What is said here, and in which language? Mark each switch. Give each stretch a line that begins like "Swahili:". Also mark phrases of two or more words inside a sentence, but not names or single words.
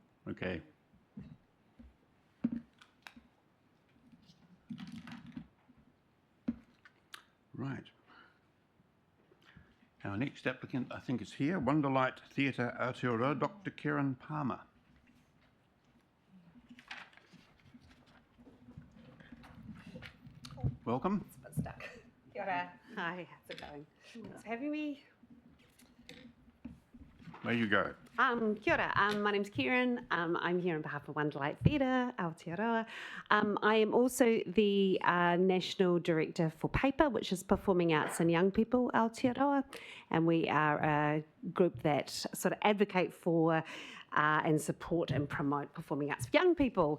English: Okay. Right. Our next applicant, I think, is here. Wonderlight Theatre Aotearoa, Dr. Karen Palmer. Welcome. It's a bit stuck.
Māori: Kia ora. Hi,
English: how's it going? Thanks for having me. There you go.
Māori: Kia ora.
English: My name's Kieran. I'm here on behalf of Wonderlight Theatre, Aotearoa. I am also the National Director for PAPER, which is Performing Arts and Young People, Aotearoa. And we are a group that sort of advocate for and support and promote performing arts for young people.